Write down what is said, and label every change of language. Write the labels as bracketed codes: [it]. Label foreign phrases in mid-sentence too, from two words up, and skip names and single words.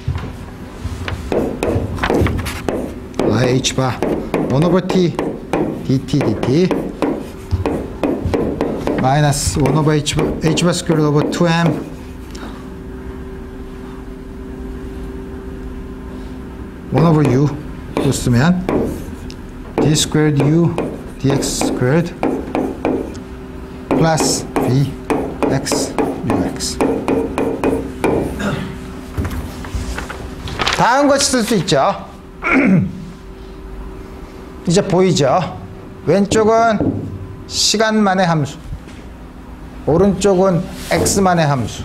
[en] h 바 1 over t dt dt 마이너스 1 over h 바 square over 2m 원 over u [ko] 또 쓰면 [en] d squared u dx squared 플러스 v x ux. [ko] 다음 같이 쓸 수 있죠. 이제 보이죠? 왼쪽은 시간만의 함수, 오른쪽은 x만의 함수.